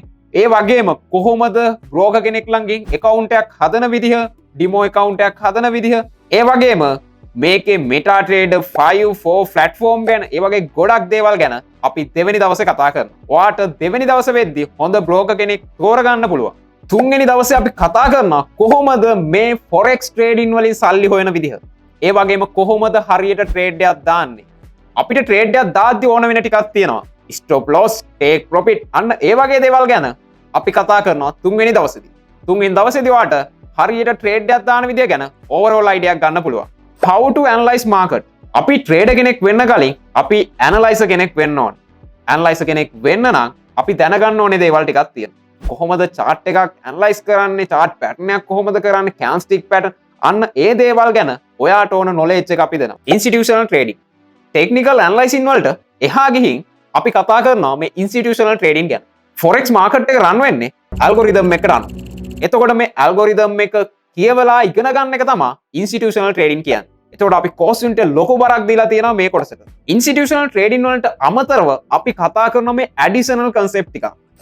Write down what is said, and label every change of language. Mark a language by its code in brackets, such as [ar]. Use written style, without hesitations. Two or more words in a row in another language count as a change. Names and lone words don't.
[si] ඒ වගේම කොහොමද බ්‍රෝකර් කෙනෙක් ළඟින් account එකක් හදන විදිහ, [en] demo account [si] එකක් හදන විදිහ, ඒ වගේම මේකේ MetaTrader 5-4 platform ගැන ඒ වගේ ගොඩක් දේවල් ගැන අපි දෙවෙනි දවසේ කතා කරනවා. ඔයාට දෙවෙනි දවසේ වෙද්දී හොඳ බ්‍රෝකර් කෙනෙක් තෝරගන්න පුළුවන්. තුන්වෙනි දවසේ අපි කතා කරනවා කොහොමද මේ [en] forex trading [si] වලින් සල්ලි හොයන විදිහ. ඒ වගේම කොහොමද හරියට trade එකක් දාන්නේ. අපිට trade එකක් දාද්දි ඕන වෙන ටිකක් තියෙනවා. [en] stop loss, take profit [si] අන්න ඒ වගේ දේවල් ගැන අපි කතා කරනවා තුන්වෙනි දවසේදී. තුන්වෙනි දවසේදී ඔයාට හරියට trade එකක් දාන විදිය ගැන [en] overall idea [si] එකක් ගන්න පුළුවන්. [en] how to analyze market. [si] අපි trader කෙනෙක් වෙන්න කලින් අපි analyzer කෙනෙක් වෙන්න ඕනේ. analyzer කෙනෙක් වෙන්න නම් අපි දැනගන්න ඕනේ දේවල් ටිකක් තියෙනවා. කොහොමද chart එකක් analyze කරන්නේ, [en] chart pattern [si] එකක් කොහොමද කරන්නේ, [en] candlestick pattern [si] අන්න ඒ දේවල් ගැන ඔයාට ඕන knowledge එක අපි දෙනවා. [en] institutional trading, technical analyzing [si] වලට එහා ගිහින් අපි කතා කරනවා මේ [en] institutional trading [si] ගැන. [en] forex market [si] එක run වෙන්නේ algorithm එකකට අනුව. එතකොට මේ algorithm එක කියවලා ඉගෙන ගන්න එක තමයි [en] institutional trading [si] කියන්නේ. එතකොට අපි [en] course unit [si] ලොකු බරක් දීලා තියෙනවා මේ කොටසට. [en] institutional trading [si] වලට අමතරව අපි කතා කරනවා මේ [en] additional concept [si] ටික.